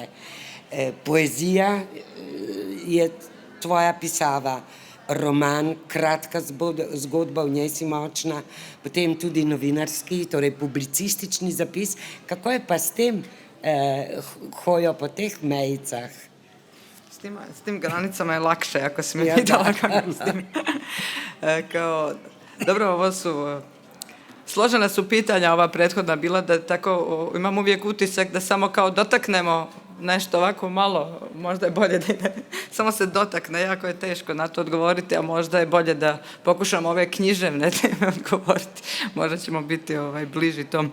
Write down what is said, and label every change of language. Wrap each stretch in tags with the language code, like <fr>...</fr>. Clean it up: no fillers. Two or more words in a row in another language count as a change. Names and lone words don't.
<sl>Poezija je tvoja pisava, roman, kratka zgodba, v njej si močna, potem tudi novinarski, torej publicistični zapis. Kako je pa s tem hojo po teh mejicah?</sl> <bs>S tim granicama je lakše, ako si me pitala kako s tim. Dobro, ovo su... Složena su pitanja ova prethodna bila, da tako imam uvijek utisak da samo kao dotaknemo nešto ovako malo, možda je bolje da samo se dotakne, jako je teško na to odgovoriti, a možda je bolje da pokušamo ove književne teme odgovoriti, možda ćemo biti bliži tom.</bs>